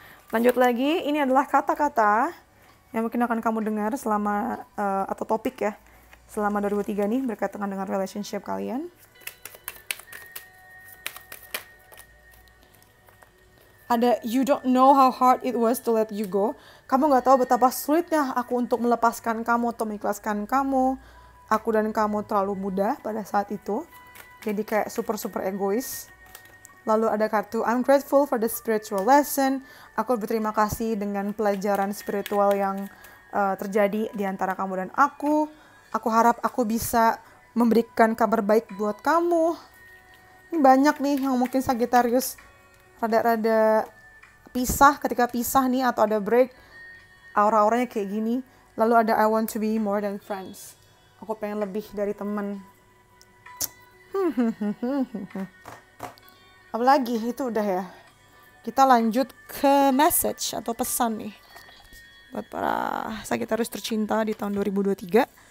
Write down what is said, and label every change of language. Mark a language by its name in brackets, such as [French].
[Indonesian] Lanjut lagi, ini adalah kata-kata yang mungkin akan kamu dengar selama atau topik ya selama 2023 nih berkaitan dengan relationship kalian. [English] Ada you don't know how hard it was to let you go. [Indonesian] Kamu gak tahu betapa sulitnya aku untuk melepaskan kamu atau mengikhlaskan kamu. Aku dan kamu terlalu muda pada saat itu. Jadi kayak super egois. Lalu ada kartu [English] I'm grateful for the spiritual lesson. [Indonesian] Aku berterima kasih dengan pelajaran spiritual yang terjadi di antara kamu dan aku. Aku harap aku bisa memberikan kabar baik buat kamu. Ini banyak nih yang mungkin Sagittarius rada-rada pisah, ketika pisah nih atau ada break, aura-auranya kayak gini. Lalu ada [English] I want to be more than friends. [Indonesian] Aku pengen lebih dari teman. Apalagi itu udah ya. Kita lanjut ke message atau pesan nih buat para Sagittarius tercinta di tahun 2023.